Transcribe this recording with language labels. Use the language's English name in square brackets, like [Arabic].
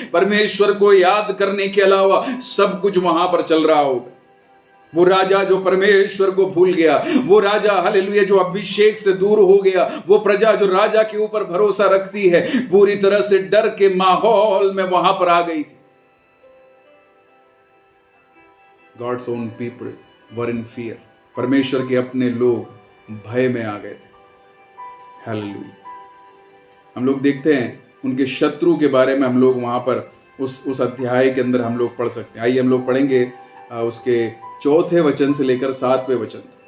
[Hindi] परमेश्वर को याद करने के अलावा सब कुछ वहां पर चल रहा होगा। वो राजा जो परमेश्वर को भूल गया, वो राजा हालेलुया जो अभिषेक से दूर हो गया, वो प्रजा जो राजा के ऊपर भरोसा रखती है पूरी तरह से डर के माहौल में वहां पर आ गई थी। [English] God's own people were in fear. [Hindi] परमेश्वर के अपने लोग भय में आ गए थे। हालेलुया हम लोग देखते हैं उनके शत्रु के बारे में, हम लोग वहां पर उस अध्याय के अंदर हम लोग पढ़ सकते हैं। आइए हम लोग पढ़ेंगे उसके 4 वचन से लेकर 7वें वचन।